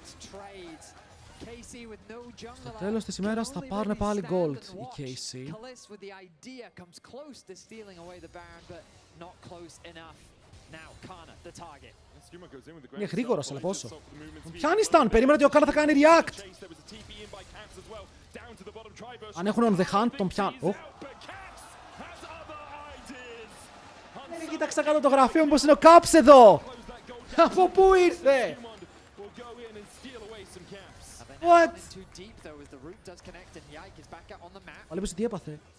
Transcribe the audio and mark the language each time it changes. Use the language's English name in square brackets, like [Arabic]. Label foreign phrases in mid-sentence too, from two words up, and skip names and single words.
[Greek] Στο τέλος της ημέρας θα πάρουν πάλι gold οι KC. Είναι γρήγορος, αλλά πόσο. Πιάνει stun, περίμενα ότι ο Κάνα θα κάνει react. Αν έχουν [English] on the hunt, [Greek] τον πιάνουν. Κοίταξα κάτω το γραφείο μου πως είναι ο Caps εδώ. Από πού ήρθε. What? Ο Λίπος τι έπαθε.